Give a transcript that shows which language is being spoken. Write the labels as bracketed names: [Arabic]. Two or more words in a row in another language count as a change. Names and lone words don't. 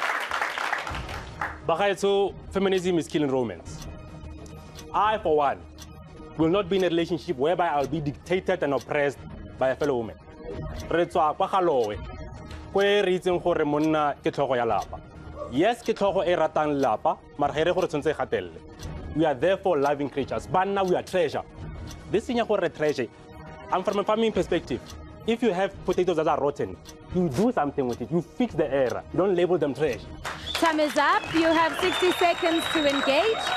[English] Bagaetso, feminism is killing romance. I, for one, will not be in a relationship whereby I'll be dictated and oppressed by a fellow woman. Yes, [Tswana] ke tlhogo e ratang lapa, mara ga re gore tshwantse gatelle. [English] We are therefore living creatures. Banna, we are treasure. This thing is treasure. I'm from a farming perspective. If you have potatoes that are rotten, you do something with it. You fix the error. You don't label them trash. Time is up. You have 60 seconds to engage.